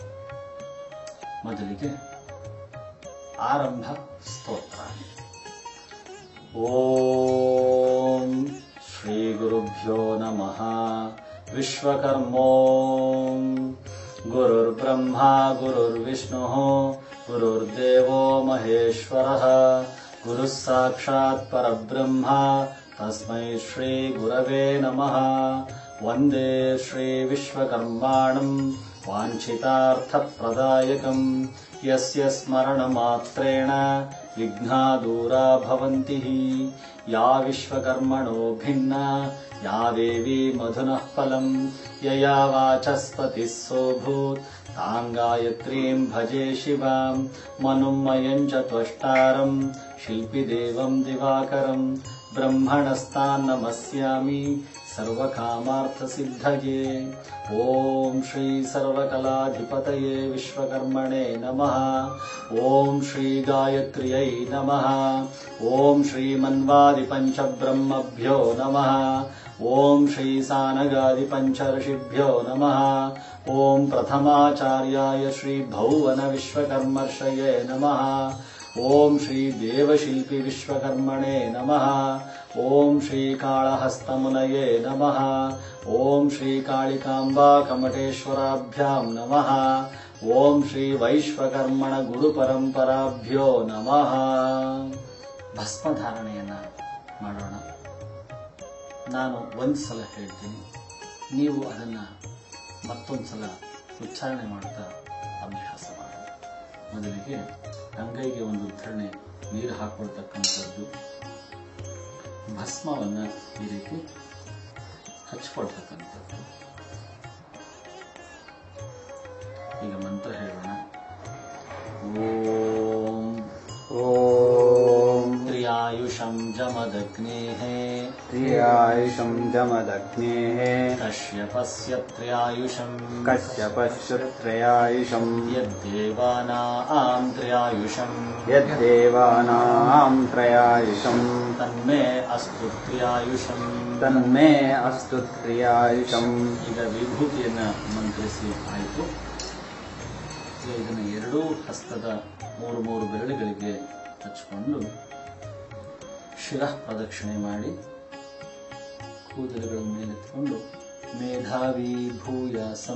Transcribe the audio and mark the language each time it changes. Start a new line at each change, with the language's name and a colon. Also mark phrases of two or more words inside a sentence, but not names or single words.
Kannada: ಮೊದಲಿಗೆ ಆರಂಭ ಸ್ತೋತ್ರ.
Sanskrit: ಓಂ ಶ್ರೀ ಗುರುಭ್ಯೋ ನಮಃ. ವಿಶ್ವಕರ್ಮೋಂ ಗುರುರ್ಬ್ರಹ್ಮ ಗುರುರ್ವಿಷ್ಣು ಗುರುರ್ದೇವೋ ಮಹೇಶ್ವರಃ ಗುರುಃ ಸಾಕ್ಷಾತ್ ಪರಬ್ರಹ್ಮ ತಸ್ಮೈ ಶ್ರೀ ಗುರವೇ ನಮಃ. ವಂದೇ ಶ್ರೀ ವಿಶ್ವಕರ್ಮಾಣಂ ವಾಂಛಿತಾರ್ಥಪ್ರದಾಯಕಂ ಯಸ್ಯ ಸ್ಮರಣಮಾತ್ರೇಣ ವಿಘ್ನಾ ದೂರಾ ಭವಂತಿ. ಯಾ ವಿಶ್ವಕರ್ಮಣೋ ಭಿನ್ನಾ ಯಾ ದೇವಿ ಮಧುನಃ ಫಲಂ ಯಯಾ ವಾಚಸ್ಪತಿಃ ಸೋಭೂತ್ ತಾಂ ಗಾಯತ್ರೀಂ ಭಜೆ ಶಿವಾಂ. ಮನುಮಯಂ ಚ ತ್ವಷ್ಟಾರಂ ಶಿಲ್ಪಿದೇವಂ ದಿವಾಕರಂ ಬ್ರಹ್ಮಣಸ್ತಾನ್ ನಮಸ್ಯಾಮಿ ಸರ್ವಕಾಮಾರ್ಥಸಿದ್ಧಯೇ. ಓಂ ಶ್ರೀ ಸರ್ವಕಲಾಧಿಪತಯೇ ವಿಶ್ವಕರ್ಮಣೇ ನಮಃ. ಓಂ ಶ್ರೀ ಗಾಯತ್ರ್ಯೈ ನಮಃ. ಓಂ ಶ್ರೀ ಮನ್ವಾದಿಪಂಚಬ್ರಹ್ಮಭ್ಯೋ ನಮಃ. ಓಂ ಶ್ರೀ ಸಾನಗಾದಿಪಂಚರ್ಷಿಭ್ಯೋ ನಮಃ. ಓಂ ಪ್ರಥಮಾಚಾರ್ಯಾಯ ಶ್ರೀ ಭೌವನ ವಿಶ್ವಕರ್ಮರ್ಷಯೇ ನಮಃ. ಓಂ ಶ್ರೀ ದೇವಶಿಲ್ಪಿ ವಿಶ್ವಕರ್ಮಣೇ ನಮಃ. ಓಂ ಶ್ರೀ ಕಾಳಹಸ್ತಮುನಯೇ ನಮಃ. ಓಂ ಶ್ರೀ ಕಾಳಿಕಾಂಬಾ ಕಮಟೇಶ್ವರಾಭ್ಯಾಂ ನಮಃ. ಓಂ ಶ್ರೀ ವೈಶ್ವಕರ್ಮಣ ಗುರುಪರಂಪರಾಭ್ಯೋ ನಮಃ.
Kannada: ಭಸ್ಮಧಾರಣೆಯನ್ನ ಮಾಡೋಣ. ನಾನು ಒಂದು ಸಲ ಹೇಳ್ತೀನಿ, ನೀವು ಅದನ್ನು ಮತ್ತೊಂದು ಸಲ ಉಚ್ಚಾರಣೆ ಮಾಡ್ತಾ ಅಭ್ಯಾಸ ಮಾಡಿ. ಮೊದಲಿಗೆ ಅಂಗೈಗೆ ಒಂದು ಉದ್ಧರಣೆ ನೀರು ಹಾಕೊಳ್ತಕ್ಕಂಥದ್ದು, ಭಸ್ಮವನ್ನು ಈ ರೀತಿ ಹಚ್ಕೊಳ್ತಕ್ಕಂಥದ್ದು. ಈಗ ಮಂತ್ರ ಹೇಳೋಣ.
Sanskrit: ಓಂ ಓಂ ತ್ರಿಯಾಯುಷಂ ಜಮದಗ್ನೇಃ ತ್ರಿಯಾಯುಷಂ ಜಮದಗ್ನೇಃ ಕಶ್ಯಪಸ್ಯ ತ್ರಿಯಾಯುಷಂ ಕಶ್ಯಪಸ್ಯ ತ್ರಯಾಯುಷಂ ಯದ್ದೇವಾನಾಂ ತ್ರಿಯಾಯುಷಂ ಯದ್ದೇವಾನಾಂ ತ್ರಯಾಯುಷಂ ತನ್ಮೇ ಅಸ್ತು ತ್ರಿಯಾಯುಷಂ ತನ್ಮೇ ಅಸ್ತು ತ್ರಯಾಯುಷಂ.
Kannada: ಈಗ ವಿಭೂತಿಯನ್ನ ಮಂತ್ರಿಸಿ ಆಯಿತು. ಇದನ್ನು ಎರಡೂ ಹಸ್ತದ ಮೂರು ಬೆರಳುಗಳಿಗೆ ಹಚ್ಚಿಕೊಂಡು ಶಿರಃ ಪ್ರದಕ್ಷಿಣೆ ಮಾಡಿ ಕೂದಲುಗಳ ಮೇಲೆತ್ಕೊಂಡು
Sanskrit: ಮೇಧಾವಿ ಭೂಯಾಸಂ